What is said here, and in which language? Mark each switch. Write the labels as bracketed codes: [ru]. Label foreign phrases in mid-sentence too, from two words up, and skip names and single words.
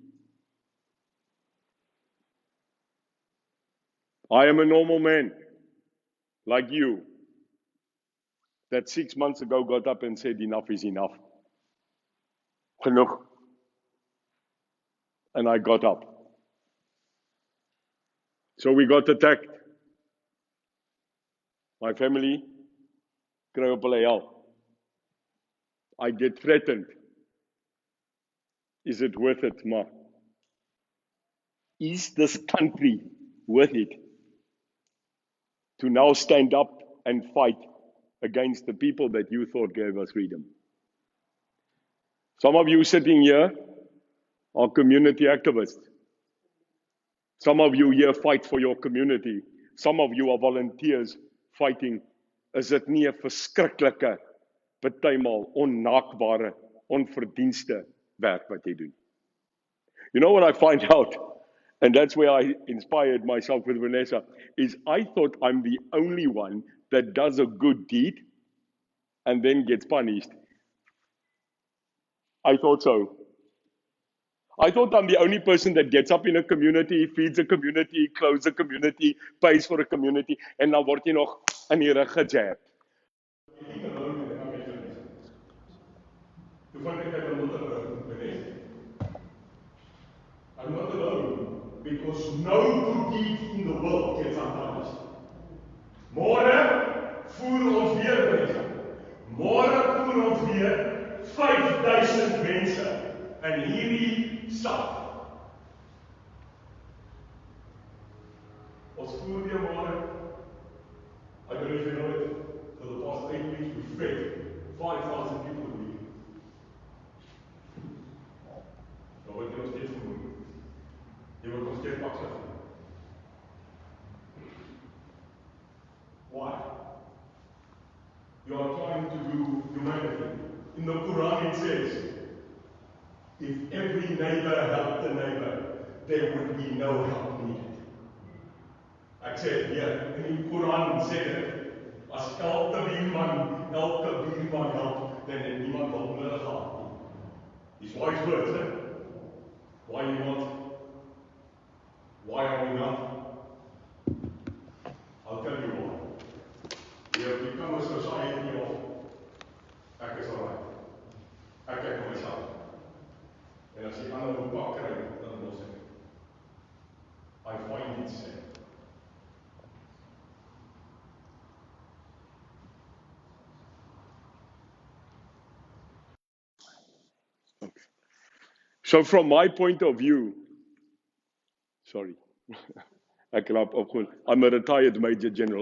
[en] I am a normal man, like you, that 6 months ago got up and said, enough is enough. Genoeg. And I got up. So we got attacked. My family [af] kry op hulle hel. [en] I get threatened. Is it worth it, Ma? Is this country worth it to now stand up and fight against the people that you thought gave us freedom? Some of you sitting here are community activists. Some of you here fight for your community. Some of you are volunteers fighting. [af] Is dit nie 'n verskriklike, partymal onnaakbare, onverdienste werk wat jy doen? [en] You know what I find out, and that's where I inspired myself with Vanessa, is I thought I'm the only one that does a good deed and then gets punished. I thought so. I thought I'm the only person that gets up in a community, feeds a community, clothes a community, pays for a community, and [af] dan word jy nog in die rug gejab. [en] I'm not alone, because no good deed in the world gets unpunished. [af] Môre voer ons weer mense. Môre voer ons weer 5000 mense in hierdie stad. Ons voer weer môre. [en] I don't know if you know it, for the past 8 weeks we fed 5,000 people a week. [af] Nou word jy nog steeds vermoed. Jy word nog steeds pakslag. [en] Why? You are trying to do humanity. In the Quran it says, if every neighbor helped the neighbor, there would be no help needed. [af] Ek sê dit weer, in die Quran sê dit, as elke buurman help, dan het niemand hulp nodig gehad nie. [en] These wise words, Why you not? Why are we not? I'll tell you why. We have become a society of [af] ek is alright. Ek kyk na myself. En as die ander ook pak kry, dan los ek. [en] I find it sad. So from my point of view, sorry, I'm a retired Major General.